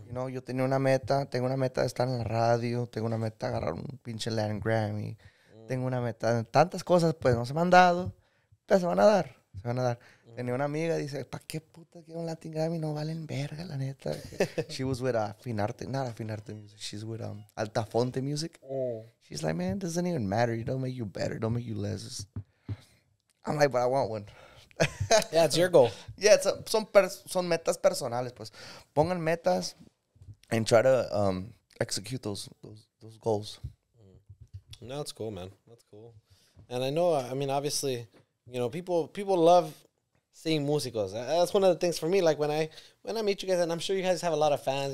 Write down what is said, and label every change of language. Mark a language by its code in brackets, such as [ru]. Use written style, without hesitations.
[es] Yo tengo una meta de estar en la radio, tengo una meta de agarrar un pinche Latin Grammy, tengo una meta de tantas cosas, pues no se me han dado, pero se van a dar. Se van a dar. Tenía una amiga, dice, ¿pa' qué puta que un Latin Grammy no valen verga, la neta? [en] She was with Finarte, not Finarte music. She's with Altafonte music. She's like, man, it doesn't even matter. It don't make you better. It don't make you less. I'm like, but I want one. Yeah, it's your goal. [es] Yeah, son metas personales, pues. Pongan metas [en] and try to execute those goals. No, that's cool, man. That's cool. And I know, I mean, obviously, you know, people love seeing musicos. That's one of the things for me. Like when I meet you guys, and I'm sure you guys have a lot of fans.